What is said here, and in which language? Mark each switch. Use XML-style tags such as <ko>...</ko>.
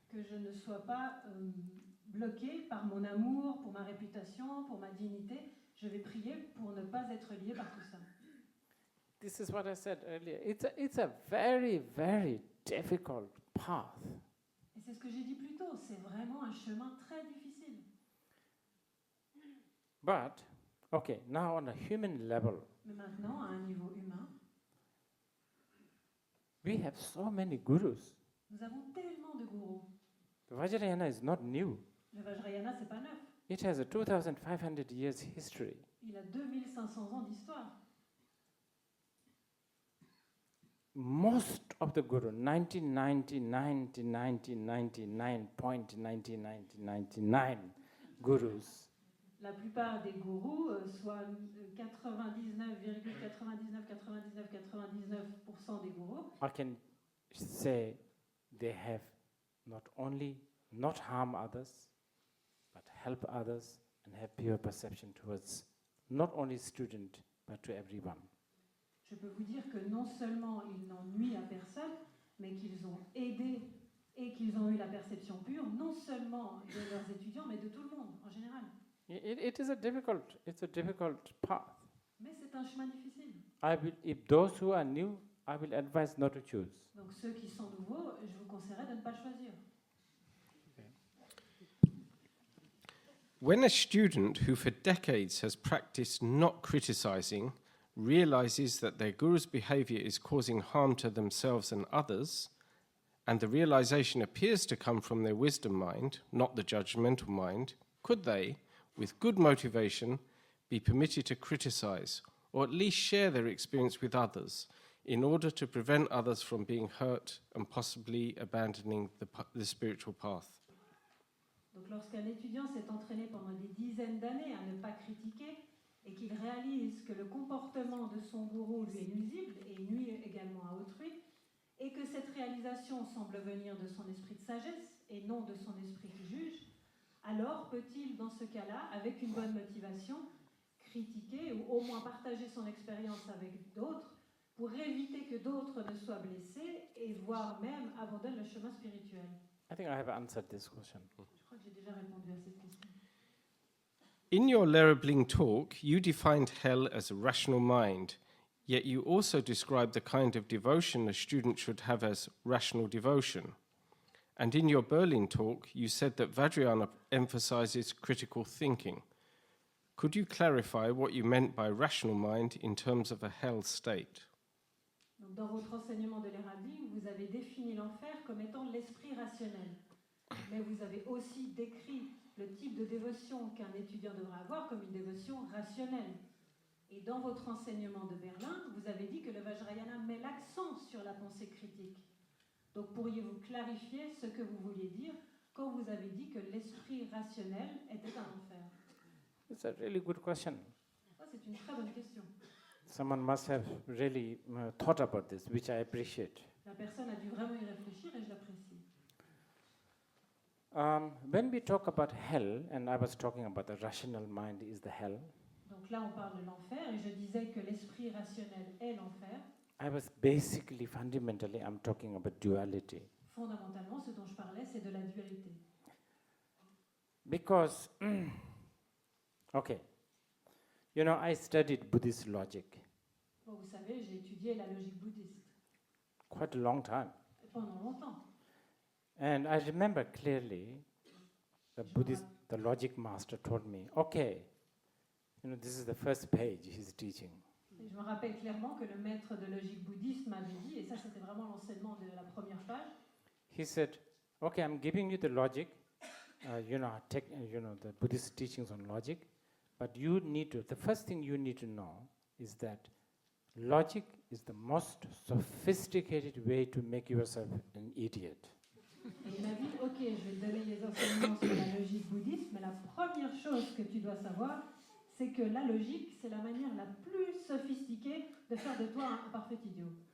<fr>Que je ne sois pas bloqué par mon amour, pour ma réputation, pour ma dignité. Je vais prier pour ne pas être lié par tout ça.</fr> <en>This is what I said earlier. It's a very, very difficult path.</en> <fr>Et c'est ce que j'ai dit plus tôt. C'est vraiment un chemin très difficile.</fr> <en>But, okay, now on a human level,</en> <fr>Mais maintenant, à un niveau humain,</fr> <en>we have so many gurus.</en> <fr>nous avons tellement de gourous.</fr> <en>The Vajrayana is not new.</en> <fr>Le Vajrayana, c'est pas neuf.</fr> <en>It has a 2,500 years history.</en> <fr>Il a 2500 ans d'histoire.</fr> <en>Most of the guru, 99.9999 gurus,</en> <fr>La plupart des gourous, soit 99,999999% des gourous,</fr> <en>I can say they have not only not harm others, but help others and have pure perception towards not only student, but to everyone.</en> <fr>je peux vous dire que non seulement ils n'en nuisent à personne, mais qu'ils ont aidé et qu'ils ont eu la perception pure, non seulement de leurs étudiants, mais de tout le monde en général.</fr> <en>It is a difficult path.</en> <fr>Mais c'est un chemin difficile.</fr> <en>If those who are new, I will advise not to choose.</en> <fr>Donc ceux qui sont nouveaux, je vous conseillerais de ne pas choisir.</fr> <en>When a student who for decades has practiced not criticizing realizes that their guru's behavior is causing harm to themselves and others, and the realization appears to come from their wisdom mind, not the judgmental mind, could they, with good motivation, be permitted to criticize, or at least share their experience with others, in order to prevent others from being hurt and possibly abandoning the spiritual path?</en> <fr>Donc lorsqu'un étudiant s'est entraîné pendant des dizaines d'années à ne pas critiquer et qu'il réalise que le comportement de son gourou lui est nuisible et nuit également à autrui, et que cette réalisation semble venir de son esprit de sagesse et non de son esprit qui juge, alors peut-il, dans ce cas-là, avec une bonne motivation, critiquer ou au moins partager son expérience avec d'autres pour éviter que d'autres ne soient blessés et voire même abandonnent le chemin spirituel?</fr> <en>I think I have answered this question.</en> <fr>Je crois que j'ai déjà répondu à cette question.</fr> <en>In your Lerabling talk, you defined hell as a rational mind, yet you also described the kind of devotion a student should have as rational devotion. And in your Berlin talk, you said that Vajrayana emphasizes critical thinking. Could you clarify what you meant by rational mind in terms of a hell state?</en> <fr>Donc, dans votre enseignement de l'Érabling, vous avez défini l'enfer comme étant l'esprit rationnel. Mais vous avez aussi décrit le type de dévotion qu'un étudiant devra avoir comme une dévotion rationnelle. Et dans votre enseignement de Berlin, vous avez dit que le Vajrayana met l'accent sur la pensée critique. Donc pourriez-vous clarifier ce que vous vouliez dire quand vous avez dit que l'esprit rationnel était un enfer?</fr> <en>It's a really good question.</en> <fr>Ça, c'est une très bonne question.</fr> <en>Someone must have really thought about this, which I appreciate.</en> <fr>La personne a dû vraiment y réfléchir et je l'apprécie.</fr> <en>When we talk about hell, and I was talking about the rational mind is the hell,</en> <fr>Donc là, on parle de l'enfer, et je disais que l'esprit rationnel est l'enfer.</fr> <en>I was basically, fundamentally, I'm talking about duality.</en> <fr>Fondamentalement, ce dont je parlais, c'est de la dualité.</fr> <en>Because, okay, you know, I studied Buddhist logic</en> <fr>Bon, vous savez, j'ai étudié la logique bouddhiste</fr> <en>quite a long time.</en> <fr>pendant longtemps.</fr> <en>And I remember clearly the logic master told me, okay, you know, this is the first page he's teaching.</en> <fr>Et je me rappelle clairement que le maître de logique bouddhiste m'avait dit, et ça c'était vraiment l'enseignement de la première page,</fr> <en>He said, okay, I'm giving you the logic, the Buddhist teachings on logic, but the first thing you need to know is that logic is the most sophisticated way to make yourself an idiot.</en> <fr>et il m'a dit, ok, je vais te donner les enseignements sur la logique bouddhiste, mais la première chose que tu dois savoir, c'est que la logique, c'est la manière la plus sophistiquée de faire de toi un parfait idiot.</fr>